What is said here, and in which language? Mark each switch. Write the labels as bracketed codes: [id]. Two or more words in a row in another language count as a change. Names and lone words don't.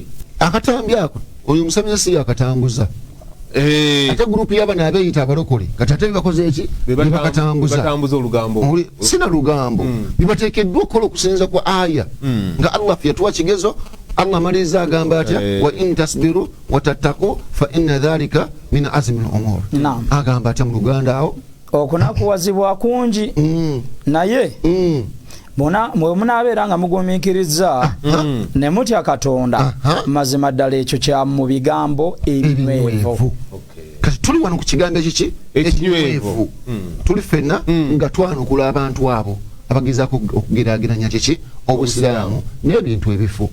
[lg] akatambi ako oyo musamizi yakatambuza ate grupu y'abana abeeyita abalokole kati ate bibakoze eki batambuza olugambo sina lugambo bibateekeddwa okukola okusinza kwa aya nga Allah yatuwa kigezo Allah amaliza agamba atya [ar] وإن تصبروا وتتقوا فإن ذلك من عزم الأمور [lg] agamba atya mu Luganda awo okunakuwazibwa kungi naye mwe munaabeera nga mugumiikiriza ne mutya Katonda mazima ddala ekyo kya mu bigambo ebinywevu. Kati tuli wano ku kigambo ekiki ekinywevu tuli ffenna nga twanukula abantu abo abagezaako okugeraageranya kiki Obusiraamu n'ebintu ebifu.